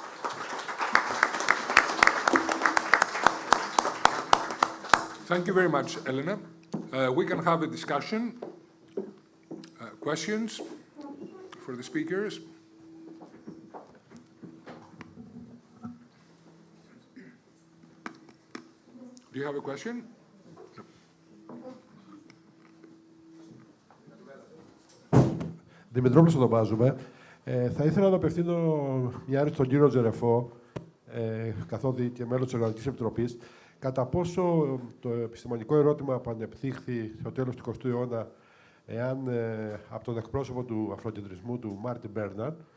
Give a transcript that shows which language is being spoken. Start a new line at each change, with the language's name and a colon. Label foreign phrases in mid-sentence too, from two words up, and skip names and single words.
English: Thank you very much, Elena. We can have a discussion. Questions for the speakers? Do you have a question?
Greek: Δημητρόπουλος ονομάζομαι. Θα ήθελα να απευθύνω μια ερώτηση στον κύριο Τζερεφό, καθότι και μέλος της Οργανωτικής Επιτροπής, κατά πόσο το επιστημονικό ερώτημα που ανεπτύχθη στο τέλος του 20ου αιώνα, εάν από τον εκπρόσωπο του αφροκεντρισμού, του Μάρτιν Μπέρναρντ,